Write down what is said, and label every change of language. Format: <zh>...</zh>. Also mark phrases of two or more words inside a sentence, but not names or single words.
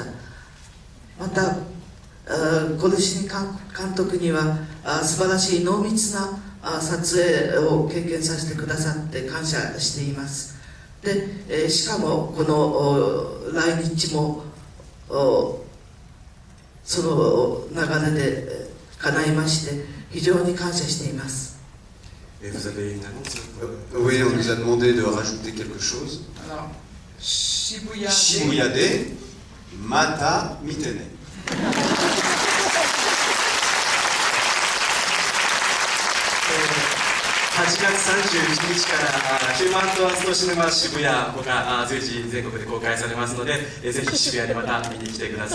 <ja>またコルシニ監督には素晴らしい濃密な撮影を経験させてくださって感謝しています。でしかもこの来日もその流れで叶いまして非常に感謝しています。</ja> <fr>Vous avez une annonce? Oui, on nous a demandé de rajouter quelque chose. Alors, Shibuya</fr> <ja>渋谷でまた見てね. 8月31日からヒューマントワーストシネマ渋谷が随時全国で公開されますので、ぜひ渋谷にまた見に来てください。</ja>